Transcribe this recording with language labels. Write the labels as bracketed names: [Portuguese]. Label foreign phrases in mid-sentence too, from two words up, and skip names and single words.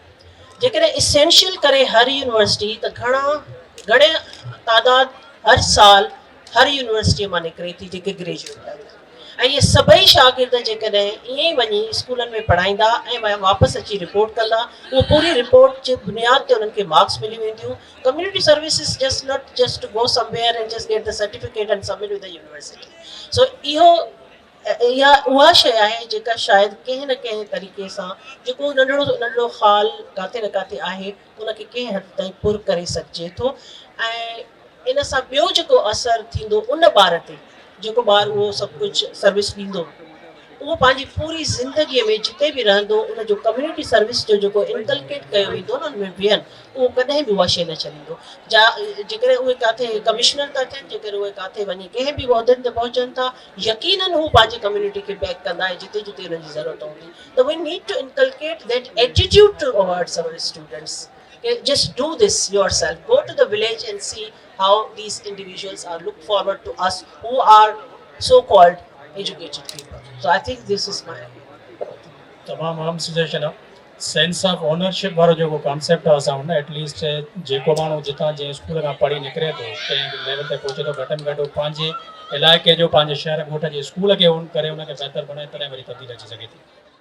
[Sindhi] जेकॾहिं एसेंशियल करे हर यूनिवर्सिटी त घणे तादाद हर साल हर यूनिवर्सिटीअ मां निकिरे थी जेके ग्रेजुएट आहिनि ऐं इहे सभई शागिर्द जेकॾहिं ईअं ई वञी स्कूलनि में पढ़ाईंदा ऐं वापसि अची रिपोर्ट कंदा, उहो पूरी रिपोर्ट जे बुनियाद ते उन्हनि खे मार्क्स मिली वेंदियूं. [English] Community service is just not just to go somewhere and just get the certificate and submit with the university. [Sindhi] सो इहो इहा उहा शइ आहे जेका शायदि कंहिं न कंहिं तरीक़े सां जेको नंढड़ो नंढड़ो ख़ाल किथे न किथे आहे उनखे कंहिं हद ताईं पुर करे सघिजे थो. ऐं इन सां ॿियो जेको असरु थींदो उन ॿार ते, जेको ॿारु उहो सभु कुझु सर्विस ॾींदो, उहो पंहिंजी पूरी ज़िंदगीअ में जिते बि रहंदो उनजो [English] community service [Sindhi] जो जेको इनकलकेट कयो वेंदो न उन में विहनि, उहो कॾहिं बि उहा शइ न छॾींदो. जेकॾहिं उहे किथे कमिश्नर था थियनि, जेकॾहिं उहे किथे वञी कंहिं बि उहिदनि ते पहुचनि था, यकीननि हू पंहिंजी कम्युनिटी खे बैक कंदा ऐं जिते जिते हुननि जी ज़रूरत हूंदी. [English] त we need to inculcate that attitude towards our students. Just do this yourself. Go to the village and see how these individuals are looked forward to us who are so-called educated people. So I think this is my [Sindhi] तमामु आम सजेशन आहे. [English] sense of ownership [Sindhi] वारो जेको कॉन्सेप्ट आहे असां हुन एटलीस्ट जेको माण्हू जितां जे स्कूल खां पढ़ी निकिरे थो कंहिं लेवल ते पहुचे थो, घटि में घटि पंहिंजे इलाइक़े जो पंहिंजे शहर ॻोठ जे स्कूल खे करे उनखे बहितर बणाए तॾहिं वरी तब्दीली अची सघे थी.